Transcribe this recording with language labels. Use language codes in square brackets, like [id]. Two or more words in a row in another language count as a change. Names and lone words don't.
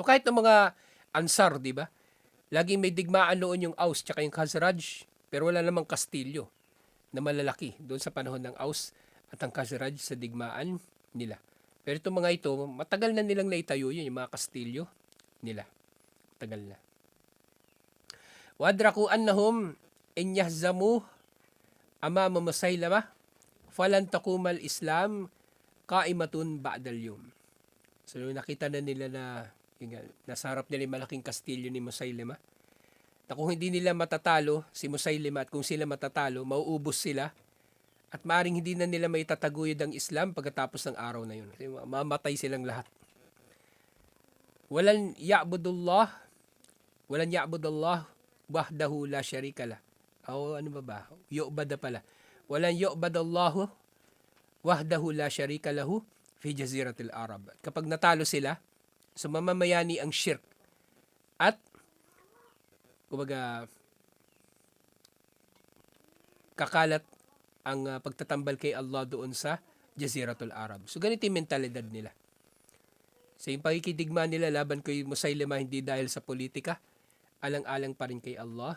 [tl] So kahit ng mga Ansar, di ba? Laging may digmaan noon yung Aus tsaka yung Khazraj, pero wala namang kastilyo na malalaki doon sa panahon ng Aus at ang Khazraj sa digmaan nila. Pero itong mga ito, matagal na nilang naitayo yun, yung mga kastilyo nila. Matagal na. [ar] وأدركوا أنهم إن يهزموا أمام مسيلمة فلن تقوم للإسلام قائمة بعد اليوم. [tl] So nakita na nila na nasa harap nila yung malaking kastilyo ni Musaylima. Na kung hindi nila matatalo si Musaylima at kung sila matatalo, mauubos sila at maaring hindi na nila may tataguyod ang Islam pagkatapos ng araw na yun. Kasi mamatay silang lahat. [ar] ولن يعبد الله وحده لا شريك له. [tl] O ano ba? Yu'bada pala. [ar] ولن يعبد الله وحده لا شريك له في جزيرة العرب. [tl] Kapag natalo sila, so mamamayani ang shirk. At kumbaga kakalat ang pagtatambal kay Allah doon sa Jaziratul Arab. So ganito yung mentalidad nila. So yung pakikidigma nila laban kay Musaylima hindi dahil sa politika, alang-alang pa rin kay Allah.